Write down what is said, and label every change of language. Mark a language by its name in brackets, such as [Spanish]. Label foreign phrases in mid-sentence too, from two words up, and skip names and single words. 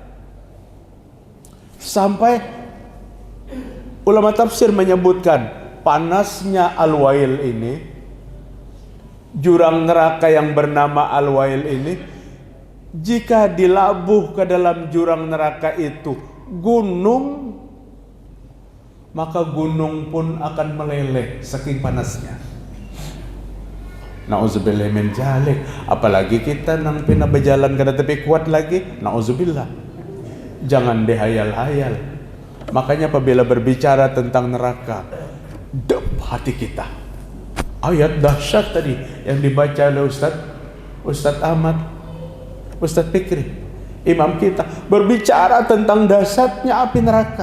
[Indonesian] Sampai ulama tafsir menyebutkan panasnya al-wail ini, jurang neraka yang bernama al-wail ini, jika dilabuh ke dalam jurang neraka itu gunung, maka gunung pun akan meleleh saking panasnya. [Arabic] Nauzubillah min jalik. [Banjar] Apalagi kita nang pina berjalan kada tepi kuat lagi, nauzubillah. [Indonesian] Jangan dihayal-hayal. Makanya apabila berbicara tentang neraka, dep hati kita. Ayat dahsyat tadi yang dibaca oleh Ustaz Ahmad, Ustaz Fikri, imam kita, berbicara tentang dahsyatnya api neraka.